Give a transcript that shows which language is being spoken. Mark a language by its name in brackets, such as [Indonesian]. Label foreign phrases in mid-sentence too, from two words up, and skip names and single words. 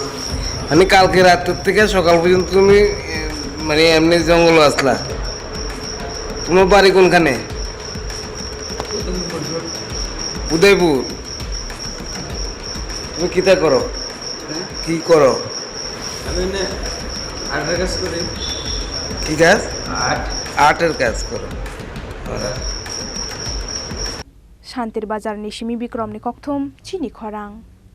[Bangla] মানে কালকে রাত্রের থেকে সকাল পর্যন্ত তুমি মানে এমনি জঙ্গল আসলা তোমার বাড়ি কোনখানে উদয়পুর তুমি কিতা করো কি করো আমি আর্টের কাজ করি কি কাজ আর্ট আর্টের কাজ করো [Kok Borok] Shantir Bazar ni Shimi Bikrom ni Kokthum Chini Khorang